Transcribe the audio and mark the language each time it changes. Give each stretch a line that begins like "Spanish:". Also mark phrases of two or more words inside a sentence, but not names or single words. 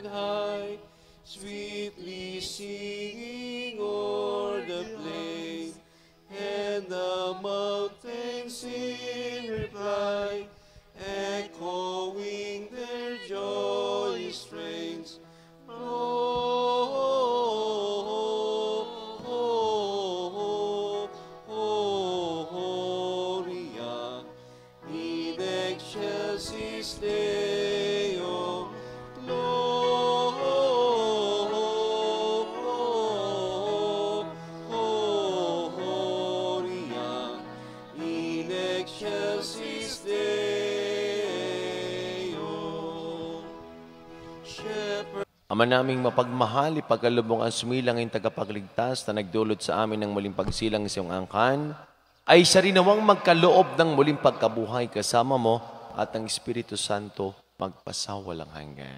English: high, sweetly singing o'er the plain, and the mountains in reply, echoing their joyous strains.
Latin: Gloria in excelsis Deo, Gloria in excelsis Deo.
English: Shepherd
Filipino: Ama naming mapagmahal, ipagkalubong ang sumilang ang tagapagligtas na nagdulot sa amin ng muling pagsilang sa iyong angkan, ay siya rin nawang magkaloob ng muling pagkabuhay kasama mo at ang Espiritu Santo magpasawalang hanggan.